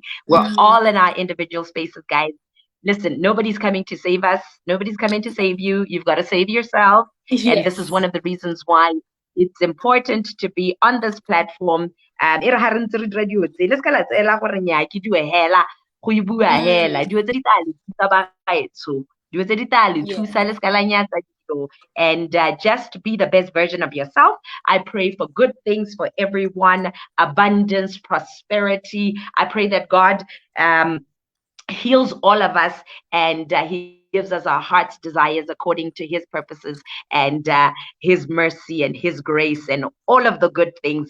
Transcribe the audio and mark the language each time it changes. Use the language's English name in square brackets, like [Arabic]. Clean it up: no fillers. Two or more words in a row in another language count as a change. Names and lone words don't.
[English] We're all in our individual spaces, guys. Listen, nobody's coming to save us. Nobody's coming to save you. You've got to save yourself. Yes. And this is one of the reasons why it's important to be on this platform. [Tswana] go e bua hela dilo tse di tla le thusa bagaetsho, dilo tse di tla le thusa le ska la nyatsa dilo, [English] and just be the best version of yourself. I pray for good things for everyone, abundance, prosperity. I pray that God heals all of us, and he gives us our heart's desires according to his purposes and his mercy and his grace and all of the good things.